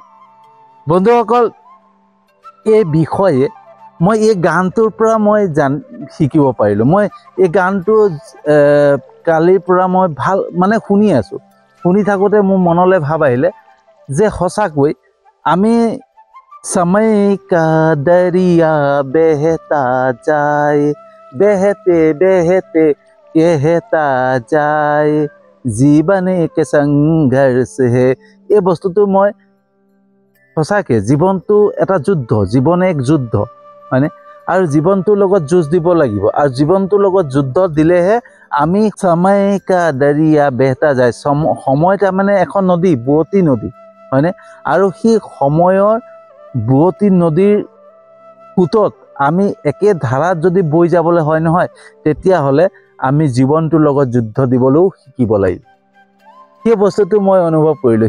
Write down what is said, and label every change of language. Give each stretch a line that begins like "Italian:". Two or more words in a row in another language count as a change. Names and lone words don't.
Assamese: বন্ধুসকল, এই বিষয়ে মই এই গানটোৰ পৰা মই শিকিব পাৰিলোঁ। মই এই গানটো কালিৰ পৰা মই শুনি আছোঁ। শুনি থাকোঁতে মোৰ মনলৈ ভাৱ আহিলে যে সঁচাকৈ আমি
Hindi: समय का दरिया बहता जाए, बहते बहते कहता जाए, जीवन एक संघर्ष है।
Assamese: এই বস্তুটো মই সঁচাকৈ জীৱনটো এটা যুদ্ধ,
Hindi: जीवन एक युद्ध,
Assamese: হয়নে, আৰু জীৱনটোৰ লগত যুঁজ দিব লাগিব। আৰু জীৱনটোৰ লগত যুদ্ধ দিলেহে আমি
Hindi: समय का दरिया बहता जाए,
Assamese: সময় তাৰমানে এখন নদী, বুৱতী নদী, হয়নে, আৰু সেই সময়ৰ বুৱতী নদীৰ সোঁতত আমি একে ধাৰাত যদি বৈ যাবলৈ হয় নহয়, তেতিয়াহ'লে আমি জীৱনটোৰ লগত যুদ্ধ দিবলৈও শিকিব লাগিব। সেই বস্তুটো মই অনুভৱ কৰিলোঁ।